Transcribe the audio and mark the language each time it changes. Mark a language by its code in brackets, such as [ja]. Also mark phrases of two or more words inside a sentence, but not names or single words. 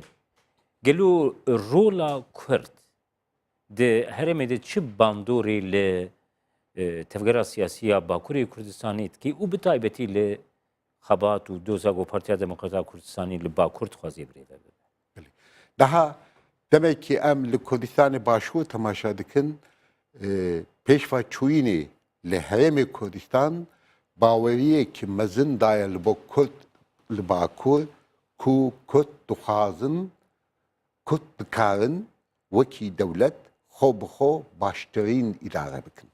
[ku] Gelo rola Kurd di herêmê de çi bandorê li tevgera siyasiya Bakurê Kurdistanê dikê û bi taybetî li xebat û doza got Partiya Demokrata Kurdistanê li Bakur dixwaze birêve bibe. Daha demek ki em li Kurdistanê Başûr temaşa dikin pêşva çûyînê li herêmê Kurdistan baweriyekî mezin daye li bo Kurd li Bakur ku Kurd dixwazin Kurd dikarin wekî dewlet xwe bi xwe baştirîn îdare bikin.